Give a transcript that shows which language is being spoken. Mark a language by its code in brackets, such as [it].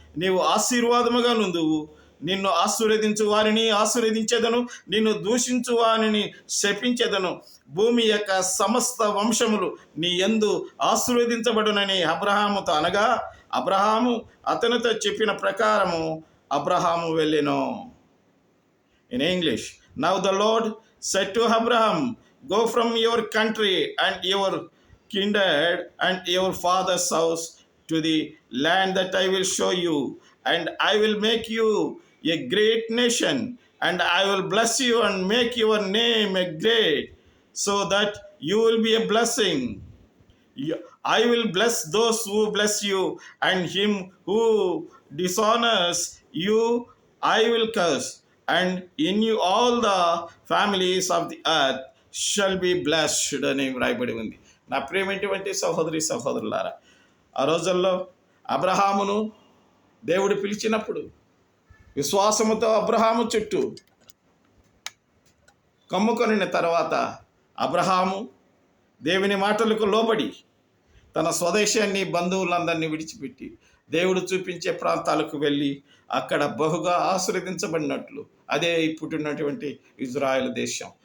[te] నీవు ఆశీర్వాదముగా నుందువు. నిన్ను ఆశీర్వదించు వారిని ఆశీర్వదించెదను, నిన్ను దూషించు వారిని శపించెదను. భూమి యొక్క సమస్త వంశములు నీ యందు ఆశీర్వదించబడునని అబ్రహాముతో అనగా, అబ్రహాము అతనితో చెప్పిన ప్రకారము అబ్రహాము వెళ్ళెను. [en] In English, now the Lord said to Abraham, go from your country and your kindred and your father's house to the land that I will show you, and I will make you a great nation, and I will bless you and make your name a great, so that you will be a blessing. I will bless those who bless you, and him who dishonors you I will curse, and in you all the families of the earth shall be blessed [te] అని వ్రాయబడి ఉంది. నా ప్రియమైనటువంటి సహోదరి సహోదరులారా, ఆ రోజుల్లో అబ్రహామును దేవుడు పిలిచినప్పుడు విశ్వాసముతో అబ్రహాము చుట్టూ కమ్ముకొనిన తర్వాత అబ్రహాము దేవుని మాటలకు లోబడి తన స్వదేశాన్ని బంధువులందరినీ విడిచిపెట్టి దేవుడు చూపించే ప్రాంతాలకు వెళ్ళి అక్కడ బహుగా ఆశీర్వదించబడినట్లు అదే ఇప్పుడున్నటువంటి ఇజ్రాయెల్ దేశం.